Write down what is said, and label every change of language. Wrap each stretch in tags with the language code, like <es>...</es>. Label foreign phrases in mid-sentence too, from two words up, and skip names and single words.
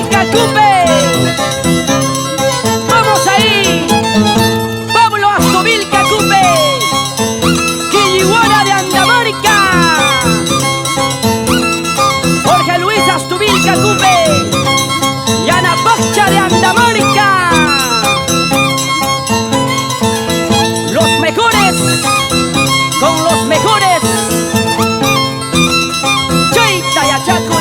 <es>Yacupe. Vamos ahí. Pablo Astovil Yacupe. Quiliguara de Andamarca. Jorge Luis Astovil Yacupe. Yana Pacha de Andamarca. Los mejores con los mejores. Cheita y Achacuy.</es>